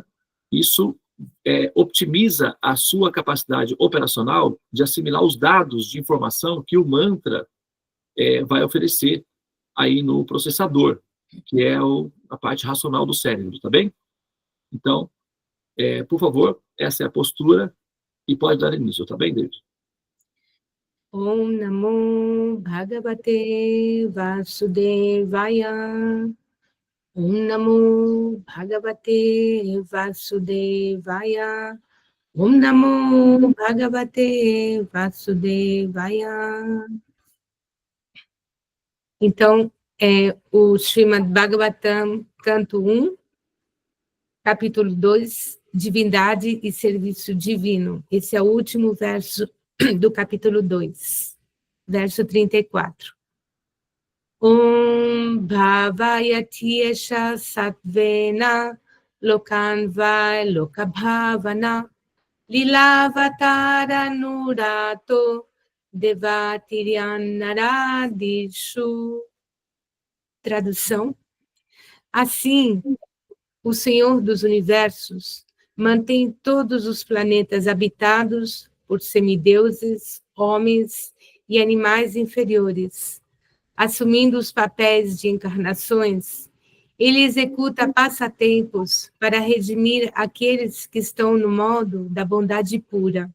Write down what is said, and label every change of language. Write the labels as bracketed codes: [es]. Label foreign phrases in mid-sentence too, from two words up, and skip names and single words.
[pt] Isso optimiza a sua capacidade operacional de assimilar os dados de informação que o mantra vai oferecer aí no processador, que é a parte racional do cérebro, tá bem? Então, por favor, essa é a postura e pode dar início, tá bem, David? [sa] Om Namo Bhagavate Vasudevaya. Om Namo Bhagavate Vasudevaya. Om Namo Bhagavate Vasudevaya. [pt] Então, o Srimad Bhagavatam, canto 1, capítulo 2, Divindade e Serviço Divino. Esse é o último verso do capítulo 2, verso 34. [sa] Om Bhavayati Esha Satvena Lokanvai Lokabhavana Lilavatara Nurato Devatiryannaradishu. [pt] Tradução: assim, o Senhor dos Universos mantém todos os planetas habitados por semideuses, homens e animais inferiores. Assumindo os papéis de encarnações, ele executa passatempos para redimir aqueles que estão no modo da bondade pura.